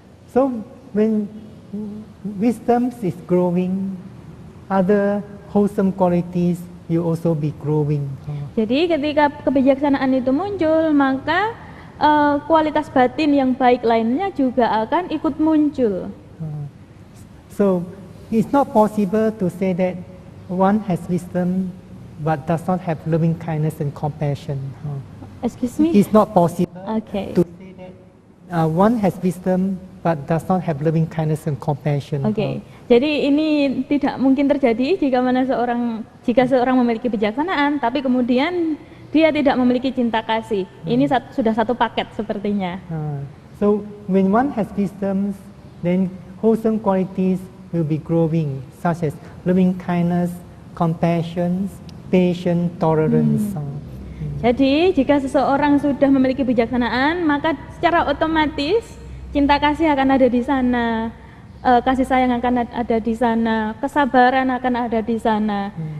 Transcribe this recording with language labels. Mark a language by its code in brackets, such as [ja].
[en] So when wisdom is growing, other wholesome qualities will also be growing. [id] Jadi ketika kebijaksanaan itu muncul, maka kualitas batin yang baik lainnya juga akan ikut muncul. [en] So it's not possible to say that one has wisdom but does not have loving kindness and compassion. Excuse me? It's not possible Okay. to say that one has wisdom but does not have loving kindness and compassion. [id] Oke. Jadi ini tidak mungkin terjadi jika seorang memiliki kebijaksanaan tapi kemudian dia tidak memiliki cinta kasih. Ini sudah satu paket sepertinya. [en] So when one has wisdom, then wholesome qualities will be growing, such as loving kindness, compassion, patience, tolerance. [id] Jadi jika seseorang sudah memiliki kebijaksanaan, maka secara otomatis cinta kasih akan ada di sana, kasih sayang akan ada di sana, kesabaran akan ada di sana.